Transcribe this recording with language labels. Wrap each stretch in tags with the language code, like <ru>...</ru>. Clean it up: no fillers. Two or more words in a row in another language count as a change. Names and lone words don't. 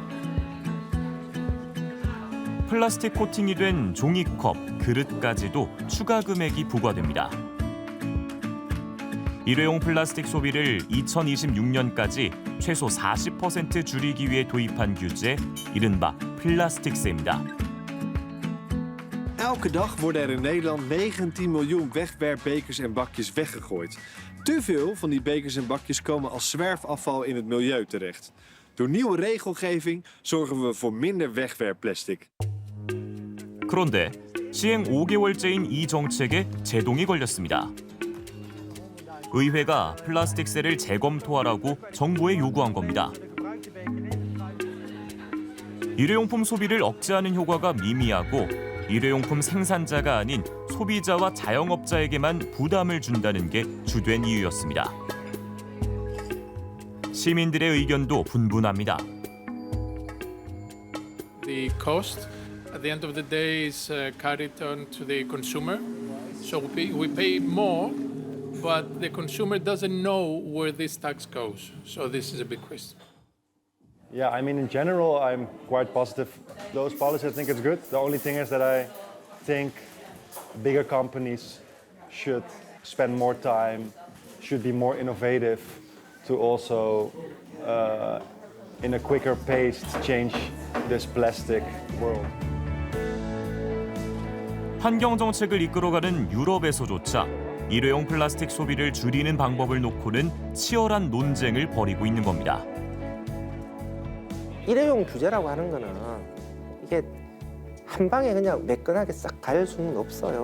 <ko>플라스틱 코팅이 된 종이컵, 그릇까지도 추가 금액이 부과됩니다. 일회용 플라스틱 소비를 2026년까지 최소 40% 줄이기 위해 도입한 규제, 이른바 플라스틱세입니다.</ko> <nl>Elke dag worden in Nederland 19 miljoen wegwerpbekers en bakjes weggegooid. Te veel van die bekers en bakjes komen als zwerfafval in het milieu terecht. Door nieuwe regelgeving zorgen we voor minder wegwerpplastic.</nl> <ko>그런데 시행 5개월째인 이 정책에 제동이 걸렸습니다. 의회가 플라스틱세를 재검토하라고 정부에 요구한 겁니다. 일회용품 소비를 억제하는 효과가 미미하고 일회용품 생산자가 아닌 소비자와 자영업자에게만 부담을 준다는 게 주된 이유였습니다. 시민들의 의견도 분분합니다.</ko> <en>The cost at the end of the day is carried on to the consumer. So we pay more, but the consumer doesn't know where this tax goes. So this is a big question. Yeah, I mean, in general, I'm quite positive. Those policies, I think it's good. The only thing is that I think bigger companies should spend more time, should be more innovative to also, in a quicker pace, change this plastic world.</en> <ko>환경 정책을 이끌어가는 유럽에서조차 일회용 플라스틱 소비를 줄이는 방법을 놓고는 치열한 논쟁을 벌이고 있는 겁니다. 일회용 규제라고 하는 거는 이게 한 방에 그냥 매끈하게 싹 갈 수는 없어요.</ko>